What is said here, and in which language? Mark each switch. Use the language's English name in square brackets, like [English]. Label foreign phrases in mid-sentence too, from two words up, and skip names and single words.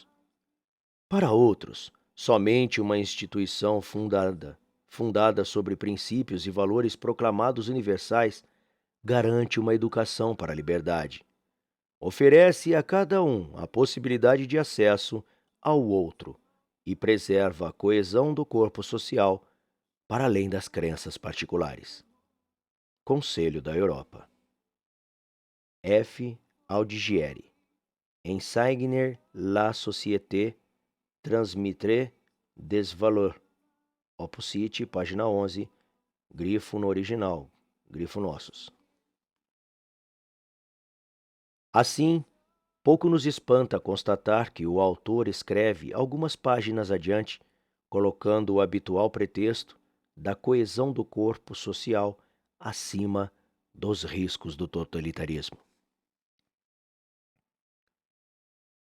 [Portuguese] Para outros, somente uma instituição fundada sobre princípios e valores proclamados universais, garante uma educação para a liberdade. Oferece a cada um a possibilidade de acesso ao outro e preserva a coesão do corpo social para além das crenças particulares. Conselho da Europa. F. Aldigieri. Enseigner la société transmettre des valeurs. Opus City, página 11, grifo no original, grifo nossos. Assim, pouco nos espanta constatar que o autor escreve algumas páginas adiante, colocando o habitual pretexto da coesão do corpo social acima dos riscos do totalitarismo.